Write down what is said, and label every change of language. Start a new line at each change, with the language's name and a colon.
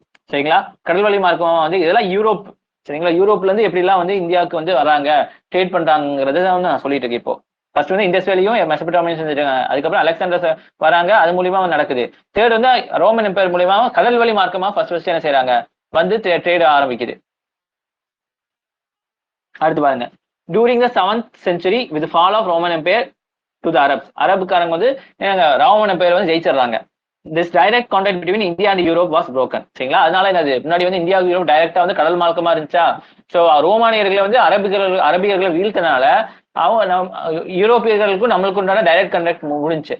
Tamil: சரிங்களா, கடல் வழி மார்க்கம் வந்து இதெல்லாம் யூரோப். சரிங்களா, யூரோப்ல இருந்து எப்படி எல்லாம் வந்து இந்தியாவுக்கு வந்து வராங்க, ட்ரேட் பண்றாங்கிறது வந்து நான் சொல்லிட்டு இருக்கேன் இப்போ. ஃபர்ஸ்ட் வந்து இண்டஸ் வேலியும் மெசபடோமியும் செஞ்சிருக்காங்க, அதுக்கப்புறம் அலெக்சாண்டர் வராங்க, அது மூலியமா நடக்குது. தேர்ட் வந்து ரோமன் எம்பையர் மூலியமா கடல் வழி மார்க்கமா ஃபர்ஸ்ட் என்ன செய்யறாங்க, வந்து ட்ரேட் ஆரம்பிக்குது. அடுத்து பாருங்க,
English: During the 7th century with the fall of Roman Empire to the Arabs.
Tamil: அரபுக்காரங்க வந்து ரோமன் எம்பையர் வந்து ஜெயிச்சிடுறாங்க.
English: This direct contact between India and Europe was broken.
Tamil: சரிங்களா, அதனால என்னது, முன்னாடி வந்து இந்தியா யூரோப் டைரக்டா வந்து கடல் மார்க்கமா இருந்துச்சா. ஸோ ரோமானியர்களை வந்து அரபியர்களை வீழ்த்தனால அவங்க யூரோப்பியர்களுக்கும் நம்மளுக்கு உண்டான டைரக்ட் கான்டாக்ட் முடிஞ்சு.